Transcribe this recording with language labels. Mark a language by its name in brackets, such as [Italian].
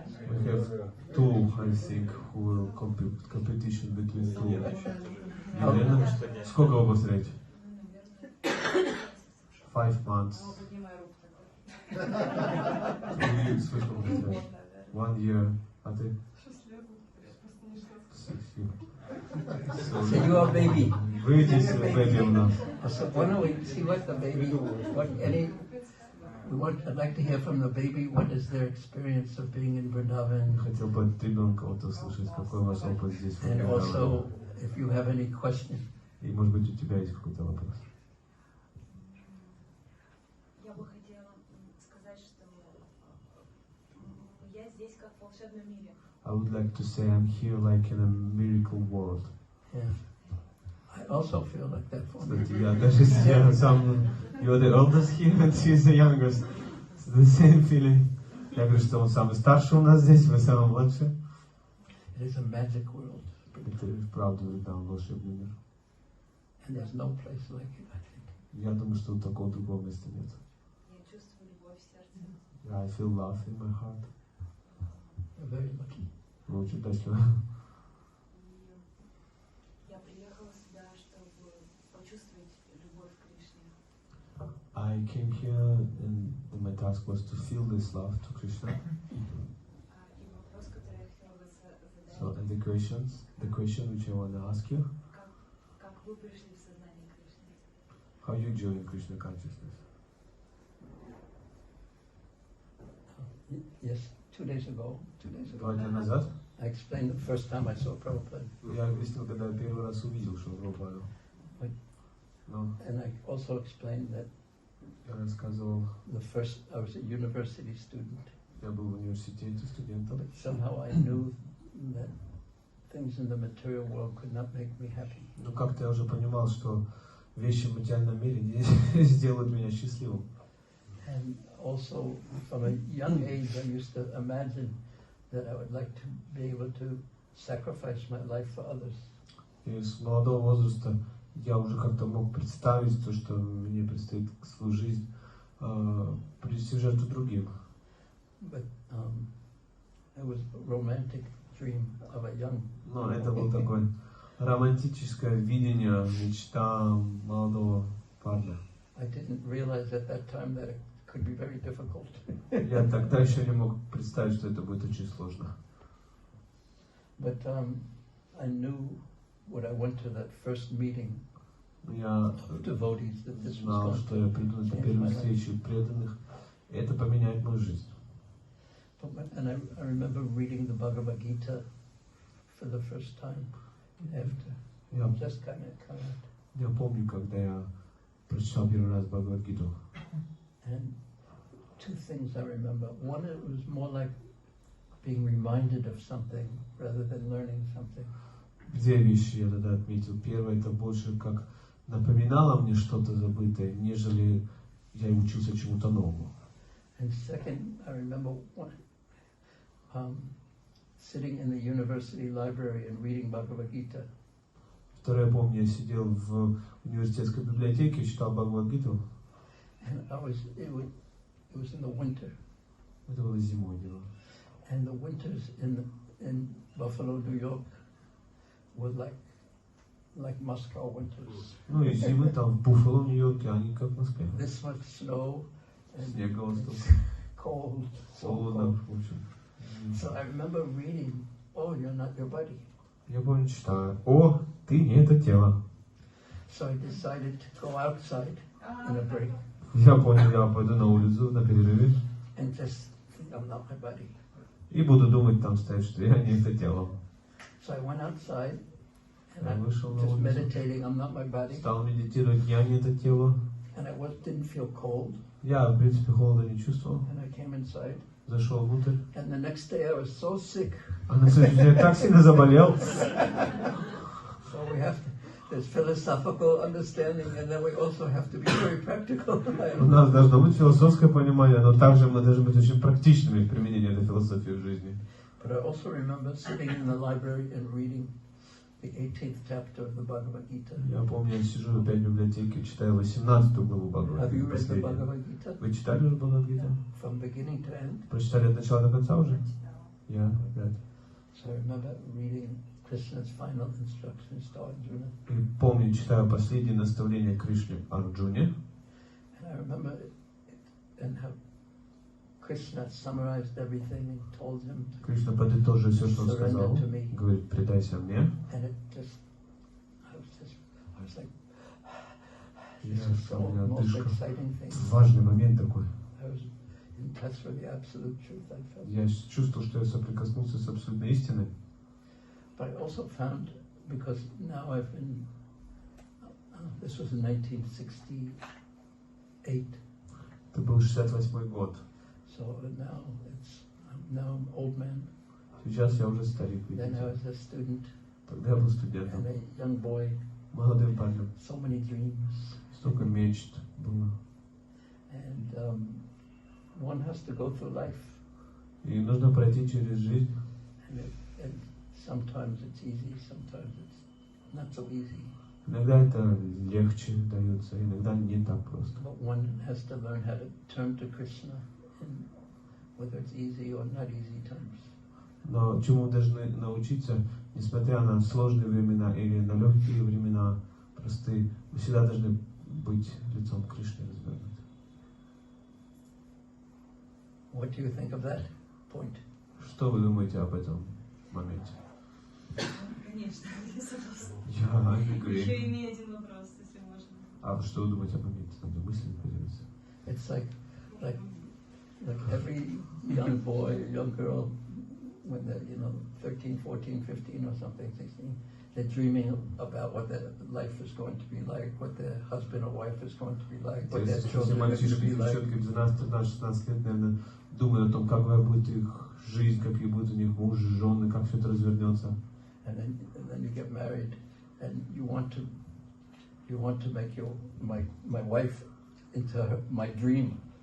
[English] We have two, I think, who will competition between two. [Russian] Елена, сколько вы повторяете? [English] 5 months. 2 weeks, [Russian] сколько вы повторяете? [English] 1 year. [Russian] А ты? [English] 6 years. So you are baby. [Russian] Вы здесь baby у нас. [English] So why don't we see what the baby, I'd like to hear from the baby, what is their experience of being in Vrindavan. [Russian] Хотел бы от ребенка вот услышать, какой у вас опыт здесь в [English] And [Russian] Вриндаване. [English] also, if you have any question. [Russian] И может быть у тебя есть какой-то вопрос. Я бы хотела сказать, что я здесь как в волшебном мире. [English] I would like to say I'm here like in a miracle world. Yeah. I also feel like that for me. [Russian] Кстати, я даже я сам, [English] you're the oldest here and she's the youngest. It's the same feeling. [Russian] Я говорю, что он самый старший у нас здесь, вы самый младший. [English] It is a magic world. [Russian] Это правда, там волшебный мир. [English] And there's no place like it, I think. [Russian] Я думаю, что такого другого места нет. Я чувствую любовь в сердце. [English] I feel love in my heart. You're very lucky. [Russian] Вы очень счастливы. Я приехала сюда, чтобы почувствовать любовь к Кришне. [English] I came here and my task was to feel this love to Krishna. [Russian] И вопрос, который я хотела бы задать. [English] So, and the question which I want to ask you. [Russian] Как вы пришли в сознание Кришны? [English] How you join Krishna consciousness? Yes, 2 days ago. 2 days ago. [Russian] 2 дня назад. [English] I explained the first time I saw Prabhupada. [Russian] Я объяснил, когда первый раз увидел Шрилу Прабхупаду. [English] And I also explained that [Russian] Я рассказывал, [English] I was a university student. [Russian] Я был в университете студентом. [English] But somehow I knew that things in the material world could not make me happy. [Russian] Но как-то я уже понимал, что вещи в материальном мире не сделают меня счастливым. [English] And also, from a young age, I used to imagine that I would like to be able to sacrifice my life for others. [Russian] И с молодого возраста я уже как-то мог представить то, что мне предстоит свою жизнь принести в жертву другим. [English] But it was a romantic dream of a young. [Russian] Но это было такое романтическое видение, мечта молодого парня. [English] I didn't realize at that time that it could be very difficult. [Russian] Я тогда еще не мог представить, что это будет очень сложно. [English] But I knew when I went to that first meeting [Russian] Я [English] of devotees that this was [Russian] знал, [English] going [Russian] что я приду на [English] to change [Russian] первую [English] my life. [Russian] встречу преданных, и это поменяет мою жизнь. [English] And I remember reading the Bhagavad Gita for the first time after. Just kind of. [Russian] Я помню, когда я прочитал первый раз Бхагавад-гиту. [English] And 2 things I remember. One, it was more like being reminded of something rather than learning something. [Russian] 2 вещи я тогда отметил. Первое, это больше как напоминало мне что-то забытое, нежели я учился чему-то новому. [English] And second, I remember sitting in the university library and reading Bhagavad Gita. [Russian] Второе, помню, я сидел в университетской библиотеке и читал Бхагавад-гиту. [English] And it was in the winter. [Russian] Это было зимой дело. [English] And the winters in Buffalo, New York, were like Moscow winters. [Russian] Ну и зимы там в Буффало, Нью-Йорке, они как в Москве. [English] This much snow and [Russian] Снег густой, [English] cold. [Russian] холодно, в общем. [English] So I remember reading, "Oh, you're not your body." [Russian] Я помню, читаю. О, ты не это тело. [English] So I decided to go outside in a break. [Russian] Я понял, я пойду на улицу на перерыве. [English] And just think I'm not my body. [Russian] И буду думать там стоять, что я не это тело. [English] So I went outside and [Russian] Я [English] I'm [Russian] вышел на [English] just [Russian] улицу. [English] meditating, I'm not my body. [Russian] Стал медитировать, я не это тело. [English] And I didn't feel cold. [Russian] Я, в принципе, холода не чувствовал. [English] And I came inside. [Russian] Зашел внутрь. [English] And the next day I was so sick. [Russian] А на следующий день я так сильно заболел. [English] So we have to, there's philosophical understanding, and then we also have to be very practical. [Russian] У нас должно быть философское понимание, но также мы должны быть очень практичными в применении этой философии в жизни. [English] But I also remember sitting in the library and reading the 18th chapter of the Bhagavad Gita. [Russian] Я помню, я сижу опять в библиотеке, читаю 18-ю главу [English] Have you [Russian] Бхагавад-гиты. [English] read the Bhagavad Gita? [Russian] Вы читали уже Бхагавад-гиту? From beginning to end? Прочитали от начала до конца уже? Я, опять. [English] So I remember reading Krishna's final instructions to Arjuna. [Russian] И помню, читаю последние наставления Кришны Арджуне. [English] And I remember it, and how Krishna summarized everything and told him. [Russian] Кришна подытожил все, что он сказал. Говорит, предайся мне. [English] And it just, I was like, this is the most exciting thing. [Russian] Важный момент такой. [English] I was in touch with the absolute truth. I felt. [Russian] Я чувствовал, что я соприкоснулся с абсолютной истиной. [English] But I also found, because now I've been, this was in 1968. [Russian] Это был 68-й год. [English] So now I'm an old man. [Russian] Сейчас я уже старик. [English] Then I was a student. [Russian] Тогда я был студентом. [English] And a young boy. [Russian] Молодым парнем. [English] So many dreams. [Russian] Столько мечт было. [English] And one has to go through life. [Russian] И нужно пройти через жизнь. [English] And sometimes it's easy, sometimes it's not so easy. [Russian] Иногда это легче дается, иногда не так просто. [English] But one has to learn how to turn to Krishna, in whether it's easy or not easy times. [Russian] Но чему мы должны научиться, несмотря на сложные времена или на легкие времена, простые, мы всегда должны быть лицом к Кришне развернуты. [English] What do you think of that point? [Russian] Что вы думаете об этом моменте? Конечно, я согласна. Я Еще имею один вопрос, если можно. А что вы думаете об моменте? Надо мыслями поделиться. [English] It's like every young boy, young girl, when they're 13, 14, 15 or something, 16, they're dreaming about what their life is going to be like, what their husband or wife is going to be like, what their children are going to be like. [Russian] Девчонки 12, 13, 16 лет, наверное, думают о том, какая будет их жизнь, какие будут у них мужи, жены, как все это развернется. [English] And then you get married, and you want to make my wife into my dream.